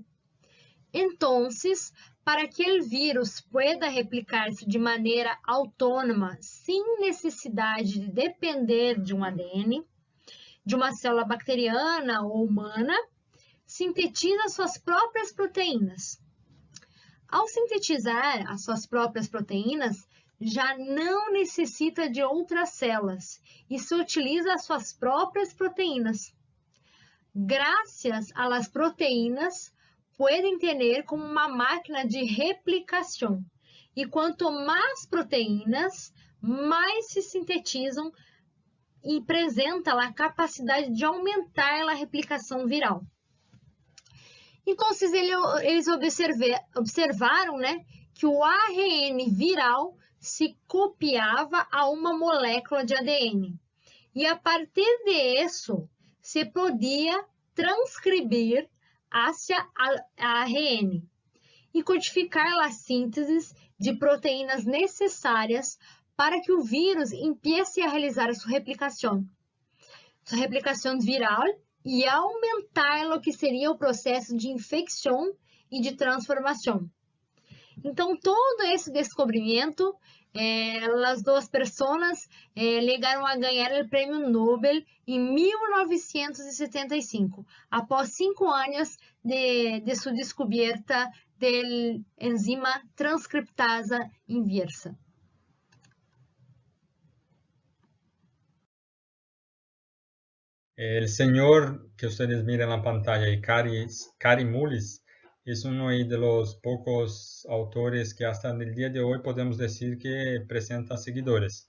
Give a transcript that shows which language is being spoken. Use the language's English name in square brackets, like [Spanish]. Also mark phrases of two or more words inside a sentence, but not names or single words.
[Portuguese] Então, para que o vírus pueda replicar-se de maneira autônoma, sem necessidade de depender de um ADN, de uma célula bacteriana ou humana, sintetiza suas próprias proteínas. Ao sintetizar as suas próprias proteínas, já não necessita de outras células e se utiliza as suas próprias proteínas. Graças a [Spanish] las proteínas, [Portuguese] pueden tener como uma máquina de replicação. E quanto mais proteínas, mais se sintetizam e apresenta a capacidade de aumentar a replicação viral. Então, eles observaram, né, que o ARN viral se copiava a uma molécula de ADN. E a partir disso, se podia transcrever hacia a ARN e codificar a síntese de proteínas necessárias para que o vírus empiece a realizar sua replicação viral e aumentar o que seria o processo de infecção e de transformação. Então, todo esse descobrimento, as duas pessoas chegaram a ganhar o Prêmio Nobel em 1975, após 5 anos de sua descoberta da enzima transcriptasa inversa. [Spanish] El señor que ustedes miran en la pantalla, Kary Mullis, es uno de los pocos autores que hasta el día de hoy podemos decir que presenta seguidores.